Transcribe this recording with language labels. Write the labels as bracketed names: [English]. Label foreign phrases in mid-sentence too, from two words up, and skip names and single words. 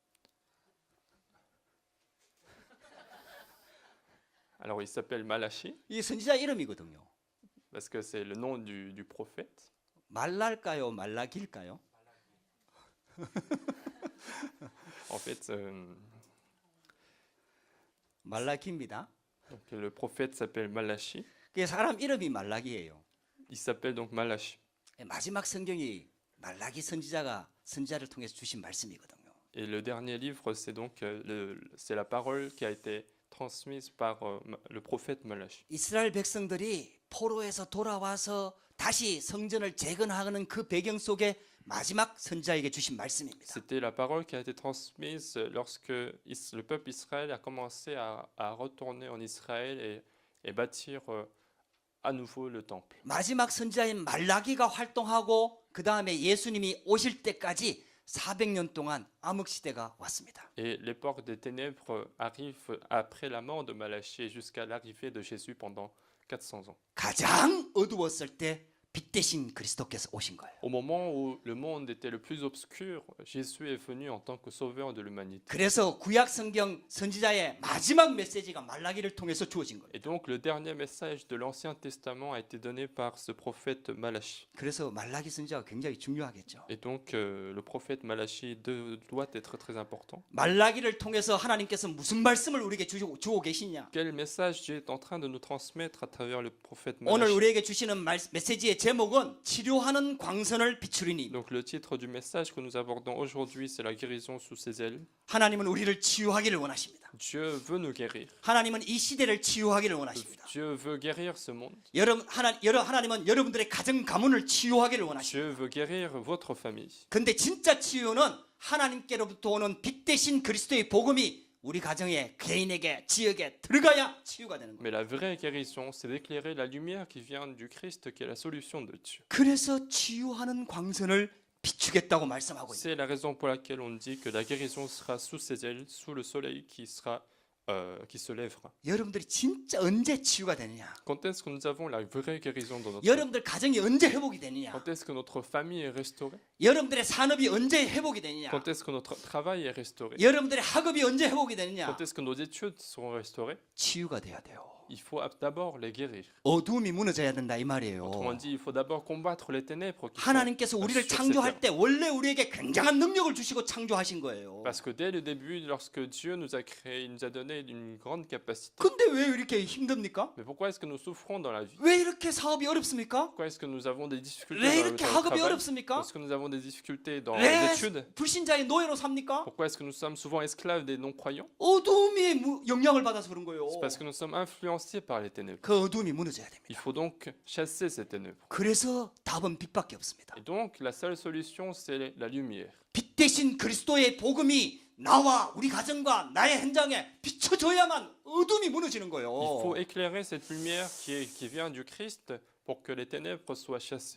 [French] Alors, il s'appelle Malachie [Korean] 이 선지자 이름이거든요. [French] parce que c'est le nom du prophète. [Korean] 말랄까요, 말라기일까요? [French] En fait, [Korean] 말라기입니다. [French] donc, le prophète s'appelle Malachie. [Korean] 그 사람 이름이 말라기예요. [French] Il s'appelle donc Malachie. [Korean] 마지막 성경이 말라기 선지자를 통해서 주신 말씀이거든요. [French] Et le dernier livre, c'est donc c'est la parole qui a été transmise par le prophète Malachie. [Korean] 이스라엘 백성들이 포로에서 돌아와서 다시 성전을 재건하는 그 배경 속에 마지막 선지자에게 주신 말씀입니다. [French] C'était la parole qui a été transmise lorsque le peuple Israël a commencé à retourner en Israël et bâtir à nouveau le temple. [Korean] 마지막 선지자인 말라기가 활동하고 그 다음에 예수님이 오실 때까지 400년 동안 암흑 시대가 왔습니다. [French] Et l'époque des ténèbres arrive après la mort de Malachie jusqu'à l'arrivée de Jésus pendant 400 ans. [Korean] 가장 어두웠을 때 빛 대신 그리스도께서 오신 거예요. [French] Au moment où le monde était le plus obscur, Jésus est venu en tant que sauveur de l'humanité. [Korean] 그래서 구약 성경 선지자의 마지막 메시지가 말라기를 통해서 주어진 거예요. [French] Et donc le dernier message de l'Ancien Testament a été donné par ce prophète Malachie. [Korean] 그래서 말라기 선지자가 굉장히 중요하겠죠. [French] Et donc le prophète Malachie doit être très important. [Korean] 말라기를 통해서 하나님께서 무슨 말씀을 우리에게 주고 계시냐? [French] Quel message Dieu est en train de nous transmettre à travers le prophète [Korean] 오늘 [French] Malachie? [Korean] 우리에게 주시는 메시지의 제목은 치료하는 광선을 비추리니. [French] Donc le titre du message que nous abordons aujourd'hui, c'est la guérison sous ses ailes. [Korean] 하나님은 우리를 치유하기를 원하십니다. [French] Dieu veut nous guérir. [Korean] 하나님은 이 시대를 치유하기를 원하십니다. [French] Dieu veut guérir ce monde. [Korean] 하나님은 여러분들의 가정 가문을 치유하기를 원하십니다. [French] Dieu veut guérir votre famille. [Korean] 근데 진짜 치유는 하나님께로부터 오는 빛 대신 그리스도의 복음이 우리 가정에, 개인에게, 지역에 들어가야 치유가 되는 거예요. [French] Mais la vraie guérison, c'est d'éclairer la lumière qui vient du Christ, qui est la solution de Dieu. [Korean] 그래서 치유하는 광선을 비추겠다고 말씀하고 있습니다. [French] C'est la raison pour laquelle on dit que la guérison sera sous ses ailes, sous le soleil qui se lèvera. [Korean] 여러분들이 진짜 언제 치유가 되느냐? [French] Quand est-ce que nous avons la vraie guérison dans notre vie? [Korean] 여러분들 가정이 언제 회복이 되느냐? [French] Quand est-ce que notre famille est restaurée? [Korean] 여러분들의 산업이 언제 회복이 되느냐? [French] Quand est-ce que notre travail est restauré? [Korean] 여러분들의 학업이 언제 회복이 되느냐? [French] Quand est-ce que nos études seront restaurées? [Korean] 치유가 돼야 돼요. [French] Il faut d'abord les guérir. [Korean] 어두움이 무너져야 된다 이 말이에요. [French] Autrement dit, il faut d'abord combattre les ténèbres qui sont [Korean] 하나님께서 우리를 [French] sur cette [Korean] 창조할 [French] terre. [Korean] 때 원래 우리에게 굉장한 능력을 주시고 창조하신 거예요. [French] Parce que dès le début, lorsque Dieu nous a créés, il nous a donné une grande capacité. [Korean] 근데 왜 이렇게 힘듭니까? [French] Mais pourquoi est-ce que nous souffrons dans la vie? [Korean] 왜 이렇게 사업이 어렵습니까? [French] Pourquoi est-ce que nous avons des difficultés [Korean] 왜 [French] dans le [Korean] 이렇게 학업이 [French] travail? [Korean] 어렵습니까? [French] Est-ce que nous avons des difficultés dans [Korean] 왜 [French] les études? [Korean] 불신자의 노예로 삽니까? [French] Pourquoi est-ce que nous sommes souvent esclaves des non-croyants? [Korean] 어두움이 영향을 받아서 그런 거예요. [French] C'est parce que nous sommes influencés par les ténèbres. [Korean] 그 어두움이 무너져야 됩니다. [French] Il faut donc chasser ces ténèbres. [Korean] 그래서 답은 빛밖에 없습니다. [French] Et donc, la seule solution, c'est la lumière. [Korean] 빛 대신 그리스도의 복음이 나와 우리 가정과 나의 현장에 비춰져야만 어둠이 무너지는 [French] Il faut [Korean] 거예요. [French] éclairer cette lumière qui vient du Christ pour que les ténèbres soient chassées.